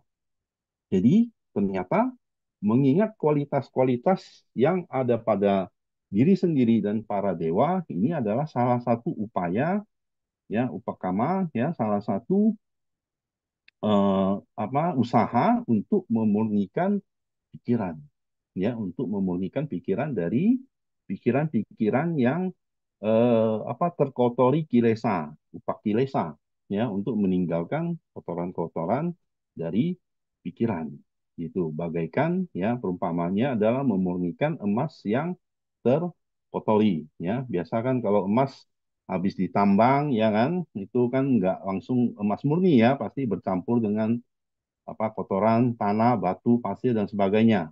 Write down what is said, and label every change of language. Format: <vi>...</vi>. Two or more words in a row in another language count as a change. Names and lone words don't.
<id>Jadi, ternyata mengingat kualitas-kualitas yang ada pada diri sendiri dan para dewa ini adalah salah satu upaya ya upakama ya salah satu usaha untuk memurnikan pikiran ya untuk memurnikan pikiran dari pikiran-pikiran yang terkotori kilesa,</id> <pi>upak kilesa</pi> <id>ya untuk meninggalkan kotoran-kotoran dari pikiran. Gitu, bagaikan ya perumpamannya adalah memurnikan emas yang terkotori. Ya, biasa kan kalau emas habis ditambang, ya kan, itu kan nggak langsung emas murni ya, pasti bercampur dengan apa kotoran, tanah, batu, pasir dan sebagainya.</id>